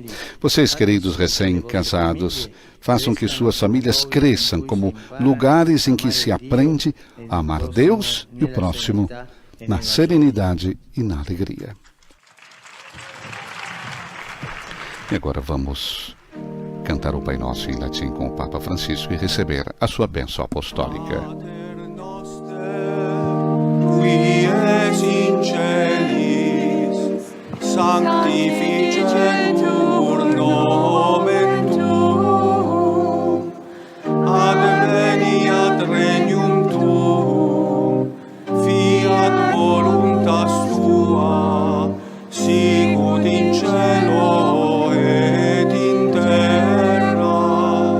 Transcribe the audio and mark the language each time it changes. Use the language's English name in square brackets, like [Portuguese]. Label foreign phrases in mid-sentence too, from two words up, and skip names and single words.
[Portuguese] Vocês, queridos recém-casados, façam que suas famílias cresçam como lugares em que se aprende a amar Deus e o próximo, na serenidade e na alegria. E agora vamos cantar o Pai Nosso em latim com o Papa Francisco e receber a sua bênção apostólica. [Latin] Qui es in celis, sanctificetur nomen tuum, adveniat regnum tuum, fiat voluntas tua, sicut in cielo et in terra.